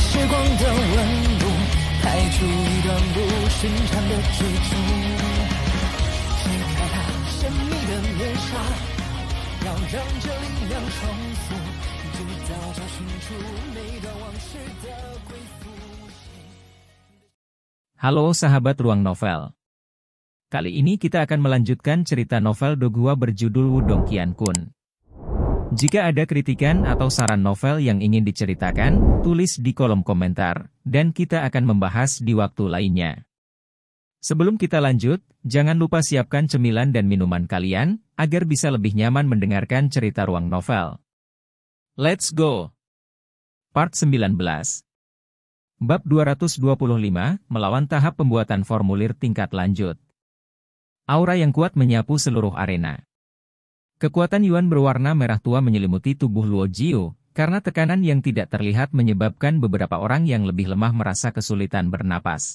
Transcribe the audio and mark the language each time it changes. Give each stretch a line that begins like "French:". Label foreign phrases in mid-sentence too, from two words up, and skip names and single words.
Chinese: 光的温度，开出一段不寻常的追逐。揭开它神秘的面纱，要让这力量重复，直到找寻出那段往事的归宿。
Indonesian: Halo sahabat Ruang Novel. Kali ini kita akan melanjutkan cerita novel Do Gua berjudul Wudong Qiankun. Jika ada kritikan atau saran novel yang ingin diceritakan, tulis di kolom komentar, dan kita akan membahas di waktu lainnya. Sebelum kita lanjut, jangan lupa siapkan cemilan dan minuman kalian, agar bisa lebih nyaman mendengarkan cerita Ruang Novel.
English: Let's go! Part 19.
Indonesian: Bab 225, melawan tahap pembuatan formulir tingkat lanjut. Aura yang kuat menyapu seluruh arena. Kekuatan Yuan berwarna merah tua menyelimuti tubuh Luo Jiu, karena tekanan yang tidak terlihat menyebabkan beberapa orang yang lebih lemah merasa kesulitan bernapas.